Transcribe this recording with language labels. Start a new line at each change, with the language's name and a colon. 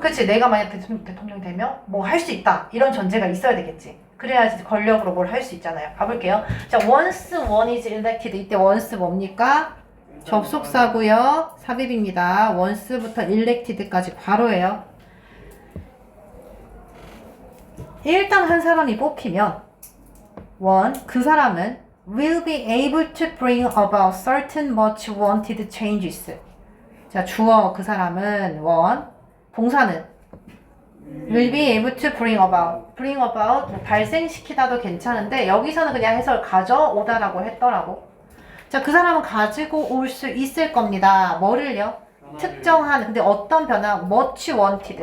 Korean: 그치, 내가 만약 대통령이 되면 뭐 할 수 있다 이런 전제가 있어야 되겠지. 그래야지 권력으로 뭘 할 수 있잖아요. 봐볼게요. 자,
English: once one is elected.
Korean: 이때 once 뭡니까? 접속사고요. 삽입입니다. once부터 elected까지 괄호예요. 일단 한 사람이 뽑히면 그 사람은
English: will be able to bring about certain much wanted changes.
Korean: 자, 주어 그 사람은 동사는
English: will be able to bring about
Korean: 뭐 발생시키다도 괜찮은데 여기서는 그냥 해설 가져오다라고 했더라고. 자, 그 사람은 가지고 올 수 있을 겁니다. 뭐를요? 특정한, 근데 어떤 변화? much wanted.